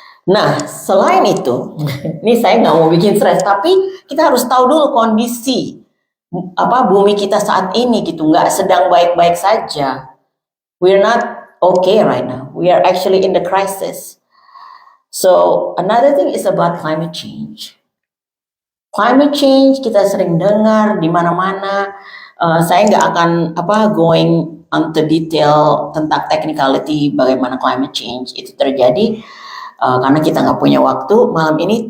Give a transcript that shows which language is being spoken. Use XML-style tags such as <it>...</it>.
<id>Nah, selain itu, ini saya nggak mau bikin stres, tapi kita harus tahu dulu kondisi bumi kita saat ini gitu, nggak sedang baik-baik saja.</id> <en>We're not okay right now. We are actually in the crisis. So another thing is about climate change.</en> <id>Climate change kita sering dengar di mana-mana. Saya nggak akan going into detail tentang technicality bagaimana climate change itu terjadi karena kita nggak punya waktu malam ini.</id>